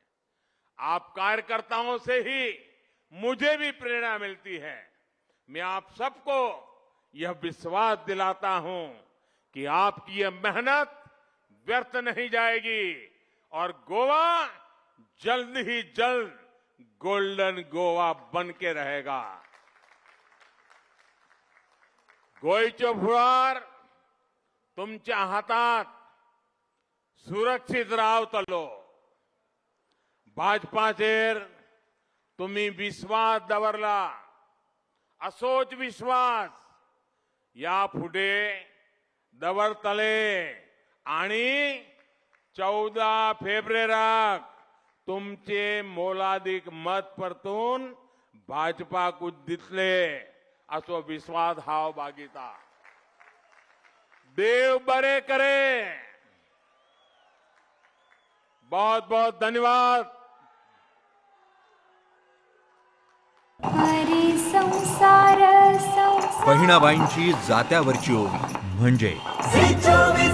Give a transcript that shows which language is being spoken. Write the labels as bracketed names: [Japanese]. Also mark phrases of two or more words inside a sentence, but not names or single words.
[Hindi] आप कार्यकर्ताओं से ही मुझे भी प्रेरणा मिलती है। मैं आप सबको यह विश्वास दिलाता हूं कि आपकी यह मेहनत व्यर्थ नहीं जाएगी और गोवा जल्द ही जल्द गोल्डन गोवा बन के रहेगा। [Konkani] गोयचो फुडार तुमच्या हातात सुरक्षित रावतलो। भाजपाचेर तुम्ही विश्वास दवरला, असोच विश्वास यापुढे दवरतले आणि 14 फेब्रुवारीक तुमचे मोलादीक मत परतून भाजपाकूच दितले असो विश्वास हांव बाळगिता. देव बरे करे. [Hindi] बहुत बहुत धन्यवाद. [Marathi] हरी संसार संसार बहिणाबाईंची जात्यावरची ओवी म्हणजे